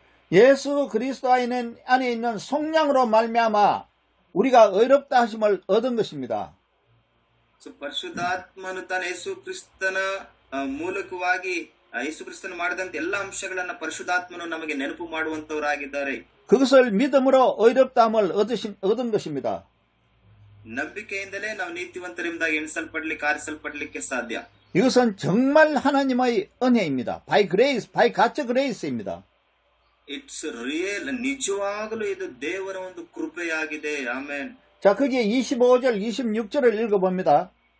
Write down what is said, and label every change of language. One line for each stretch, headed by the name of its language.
Korean: 예수 그리스도 안에 있는 속량으로 말미암아 우리가 의롭다 하심을 얻은 것입니다.
Kannada: ಪರಿಶುದ್ಧಾತ್ಮನು ತಾನು ಯೇಸು ಕ್ರಿಸ್ತನ ಮೂಲಕವಾಗಿ ಯೇಸು ಕ್ರಿಸ್ತನು ಮಾಡಿದಂತ ಎಲ್ಲ ಅಂಶಗಳನ್ನ ಪರಿಶುದ್ಧಾತ್ಮನು ನಮಗೆ ನೆನಪು ಮಾಡುವಂತವರಾಗಿದ್ದಾರೆ.
Korean: 그것을 믿음으로 의롭다함을 얻은 것입니다.
Kannada: ನಂಬಿಕೆಯಿಂದಲೇ ನಾವು ನೀತಿವಂತರಿಂದಾಗಿ ಎಣಿಸಲ್ಪಡ್ಲಿಕ್ಕೆ, ಆರಿಸಲ್ಪಡ್ಲಿಕ್ಕೆ ಸಾಧ್ಯ.
Korean: 이것은 정말 하나님의 은혜입니다.
English: by grace, by God's grace입니다. It's real,
Kannada: ನಿಜವಾಗಲೂ ಇದು ದೇವರ ಒಂದು ಕೃಪೆಯಾಗಿದೆ. ಆಮೇನ್.
Korean: 자, 거기에 25절, 26절을 읽어봅니다.